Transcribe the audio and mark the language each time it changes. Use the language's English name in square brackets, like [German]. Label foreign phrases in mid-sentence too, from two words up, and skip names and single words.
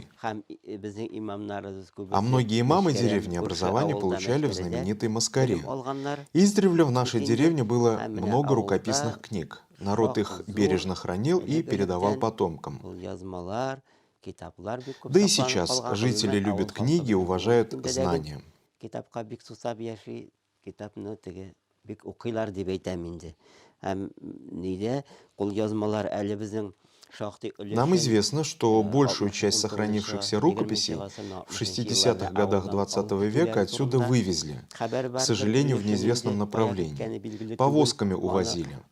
[Russian] А многие имамы деревни образование получали в знаменитой Маскаре. Издревле в нашей деревне было много рукописных книг. Народ их бережно хранил и передавал потомкам. Да и сейчас жители любят книги и уважают знания. [Tatar] Бик укыйлар дип әйтәм инде. Һәм нидә [Russian] Нам известно, что большую часть сохранившихся рукописей в 60-х годах 20 века отсюда вывезли, к сожалению, в неизвестном направлении. Повозками увозили.